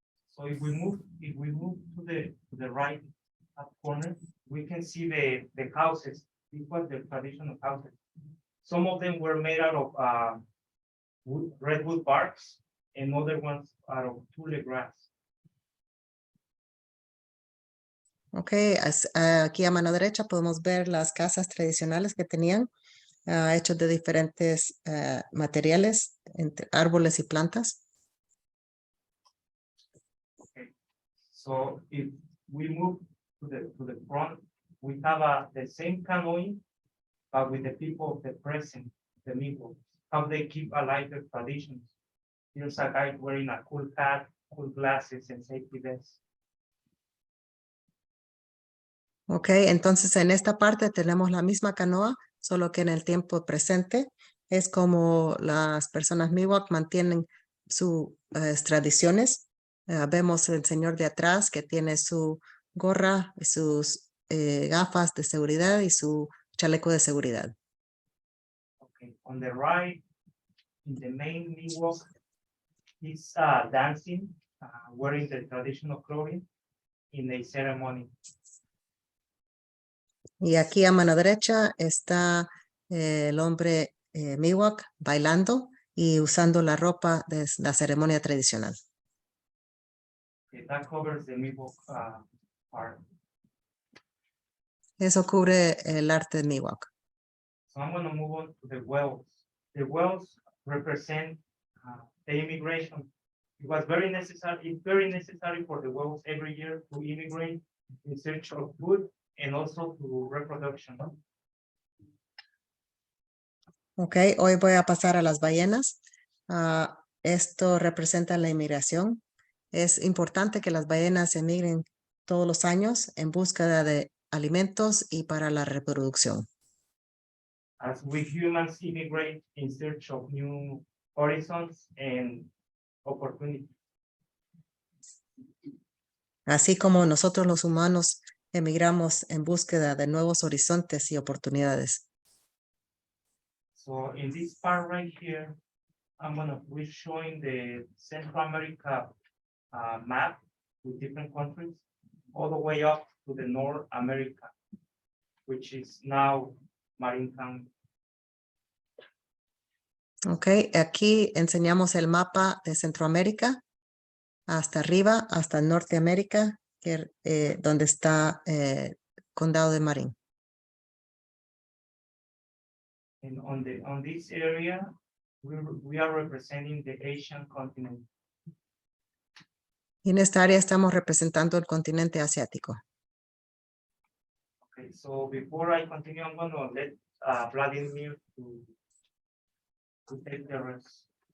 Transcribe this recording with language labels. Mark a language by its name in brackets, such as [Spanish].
[English] So if we move to the right up corner, we can see the houses. This was the traditional houses. Some of them were made out of redwood barks, and other ones out of tule grass. [Spanish] Ok, aquí a mano derecha podemos ver las casas tradicionales que tenían, hechos de diferentes materiales, entre árboles y plantas. [English] Okay, so if we move to the front, we have the same canoeing, but with the people of the present, the Miwok, how they keep alive their traditions. Here's a guy wearing a cool hat, cool glasses, and safety vest. [Spanish] Ok, entonces en esta parte tenemos la misma canoa, solo que en el tiempo presente es como las personas Miwok mantienen sus tradiciones. Vemos el señor de atrás que tiene su gorra, sus gafas de seguridad y su chaleco de seguridad. [English] Okay, on the right, in the main Miwok, he's dancing, wearing the traditional clothing in a ceremony. [Spanish] Y aquí a mano derecha está el hombre Miwok bailando y usando la ropa de la ceremonia tradicional. [English] Okay, that covers the Miwok part. [Spanish] Eso cubre el arte Miwok. [English] So I'm going to move on to the wells. The wells represent the immigration. It was very necessary. It's very necessary for the wells every year to immigrate in search of food and also to reproduction. [Spanish] Ok, hoy voy a pasar a las ballenas. Esto representa la inmigración. Es importante que las ballenas emigren todos los años en búsqueda de alimentos y para la reproducción. [English] As we humans immigrate in search of new horizons and opportunities. [Spanish] Así como nosotros los humanos emigramos en búsqueda de nuevos horizontes y oportunidades. [English] So in this part right here, we're showing the Central America map with different countries, all the way up to the North America, which is now Marin County. [Spanish] Ok, aquí enseñamos el mapa de Centroamérica hasta arriba, hasta Norteamérica, donde está Condado de Marín. [English] And on this area, we are representing the Asian continent. [Spanish] Y en esta área estamos representando el continente asiático. [English] Okay, so before I continue, I'm going to let Vladimir to take the rest.